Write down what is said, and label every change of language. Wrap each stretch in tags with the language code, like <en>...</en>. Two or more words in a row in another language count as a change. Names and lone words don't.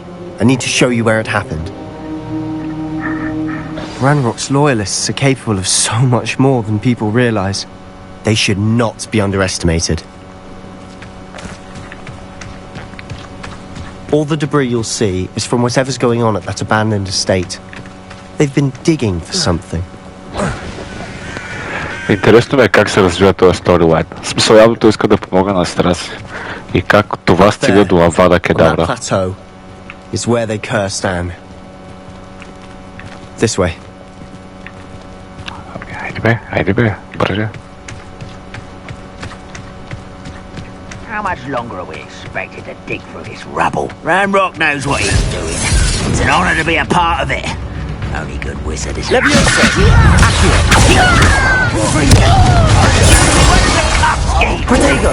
<en>I need to show you where it happened. Ranrock's loyalists are capable of so much more than people realize. They should not be underestimated. All the debris you'll see is from whatever's going on at that abandoned estate. They've been digging for something.</en> <bg>Интересно е как се развива този сторилайн. В смисъл, явно той иска да помогне на сестра си. И как това стига до Авада Кедавра.</bg> <en>On that plateau is where they cursed Anne. This way.</en> <bg>Хайде бе, бърже.</bg> <en>How much longer are we expected to dig through this rubble? Ranrock knows what he's doing. It's an honor to be a part of it. Only good wizard is... Leviosa! Protego!</en>